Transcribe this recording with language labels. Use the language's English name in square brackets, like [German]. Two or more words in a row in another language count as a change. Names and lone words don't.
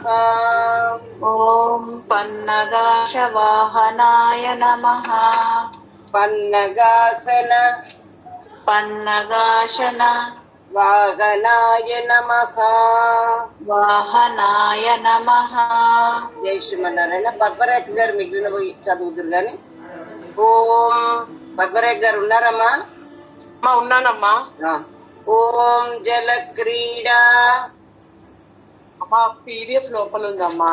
[Sanskrit] ॐ पन्नगाशवाहनाय नमः। పన్నగాసన पन्नगाशन వాహనాయ నమః. वाहनाय नमः। [Telugu] జై శ్రీమన్నారాయణ. పద్మరేఖ గారు మిగిలిన చదువుతురు గాని. ఓం పద్మరేఖ గారు ఉన్నారమ్మా? ఉన్నానమ్మా. [Sanskrit] ఓం జల క్రీడా. [Telugu] అమ్మా పీడిఎఫ్ లోపల ఉందమ్మా.